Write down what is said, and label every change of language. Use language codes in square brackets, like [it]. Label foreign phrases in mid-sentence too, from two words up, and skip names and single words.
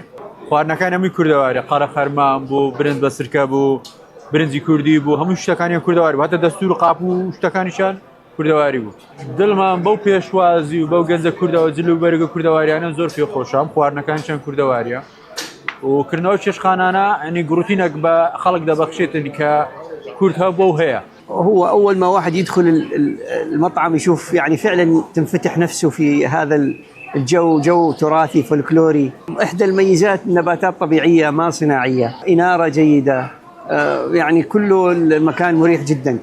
[ckb] خواردنەکان هەمووی کوردەواری، قەرەخەرمان بوو، برنج بە سرکە بوو، برنجی کوردی بوو، هەموو شتەکانیان کوردەواری بوو، هەتە دەستور و قاپ و شتەکانیشان کوردەواری بوو. دڵمان بەو پێشوازی و بەو گەنجە کوردەوە جلوبەرگە کوردەواریانە زۆر پێخۆشە، خواردنەکانیشان کوردەواریە و کردنەوە چێشخانانە ینی گروتینێک بە خەڵک دەبەخشێتنی کە كورد هاب وهي. [ar] هو أول ما واحد يدخل المطعم يشوف يعني فعلا تنفتح نفسه في هذا الجو، جو تراثي فولكلوري. إحدى الميزات نباتات طبيعية ما صناعية، إنارة جيدة، يعني كله المكان مريح جدا.